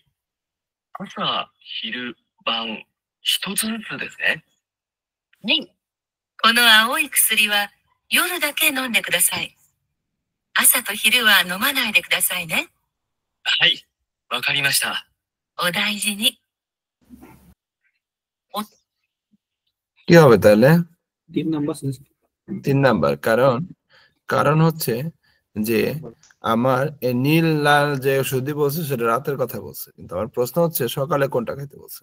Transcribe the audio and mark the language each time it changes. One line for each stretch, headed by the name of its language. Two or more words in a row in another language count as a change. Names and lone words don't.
Japanese: 朝、昼、晩、一つずつですね。はい。この青い薬は夜だけ飲んでください。朝と昼は飲まないでくださいね。はい。わかりました。お大事に。
Bangla: কি হবে তাহলে? 3 নাম্বার 3 নাম্বার। কারণ হচ্ছে যে আমার এই নীল লাল যে ওষুধই বলছে সেটা রাতের কথা বলছে, কিন্তু আমার প্রশ্ন হচ্ছে সকালে কোনটা খাইতে বলছে।